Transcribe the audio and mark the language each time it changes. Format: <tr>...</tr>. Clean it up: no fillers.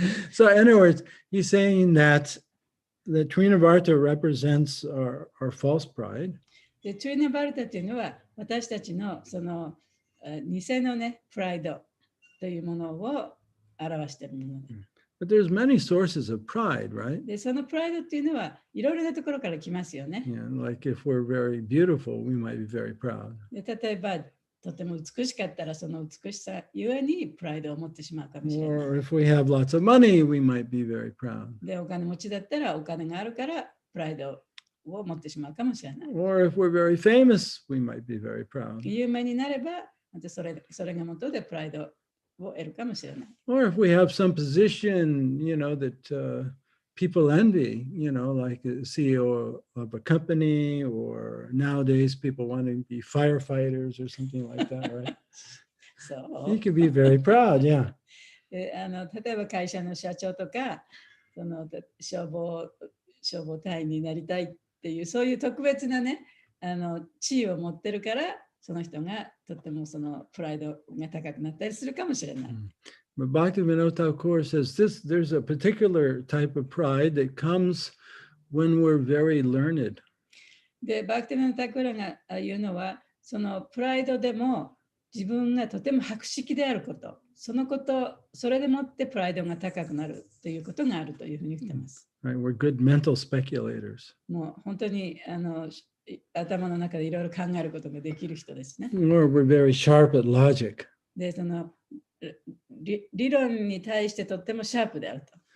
<en>So in other words, he's saying that the Trinavarta represents our false pride.</en> <ja>で、トゥイナバルタというのは私たちのその偽のね、プライドというものを表しているもので。</ja> <en>But there's many sources of pride, right?</en> <ja>で、そのプライドっていうのはいろいろなところから来ますよね。</ja> <en>Yeah, like if we're very beautiful, we might be very proud.</en> <ja>で、例えば、とても美しかったら、その美しさゆえにプライドを持ってしまうかもしれない。</ja> <en>Or if we have lots of money, we might be very proud.</en> <ja>で、お金持ちだったらお金があるからプライドを持ってしまうかもしれない。</ja> <en>Or if we're very famous, we might be very proud.</en> <ja>有名になれば、それが元でプライドを得るかもしれない。</ja> <en>Or if we have some position, that people envy, like a CEO of a company, or nowadays people want to be firefighters or something like that, right?</en> <ja>そう。</ja> <en>You could be very proud, yeah.</en> <ja>で例えば会社の社長とかその消防隊員になりたいっていうそういう特別なね地位を持ってるからその人がとってもそのプライドが高くなったりするかもしれない。</ja> <en>But Bhaktivinoda Thakur says there's a particular type of pride that comes when we're very learned.</en> <ja>で、バクティベノタクラが言うのはそのプライドでも自分がとても博識であること、それでもってプライドが高くなるということがあるというふうに言ってます。</ja> <en>Right, we're good mental speculators.</en> <ja>もう本当に頭の中でいろいろ考えることができる人ですね。</ja> <en>Or we're very sharp at logic.</en> <ja>で、その理論に対してとってもシャープであると。</ja>